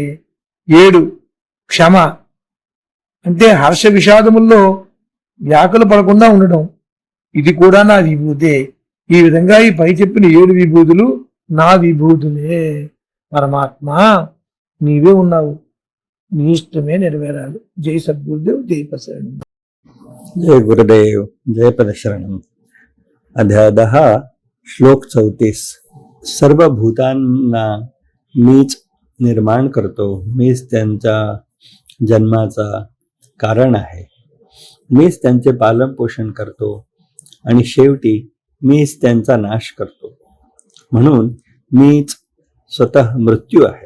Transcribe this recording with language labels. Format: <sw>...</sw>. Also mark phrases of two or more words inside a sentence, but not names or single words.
<te>7 క్షమ అంటే హర్ష విషాదముల్లో వ్యాకుల పడకుండా ఉండడం. ఇది కూడా నా విభూతే. ఈ విధంగా ఈ పై చెప్పిన 7 విభూతులు నా విభూతులే. పరమాత్మ నీవే ఉన్నావు, నీ ఇష్టమే నెరవేరాలి. జై సద్గురుదేవ్, జై ప్రసరణ.</te> <mr>जय गुरुदेव, जय पदशरणम. अध्याय 10 श्लोक 34. सर्व भूतांना मीच निर्माण करतो, मीच त्यांच्या जन्माचा कारण आहे, मीच त्यांचे पालन पोषण करतो आणि शेवटी मीच त्यांचा नाश करतो, म्हणून मीच स्वतः मृत्यू आहे.</mr>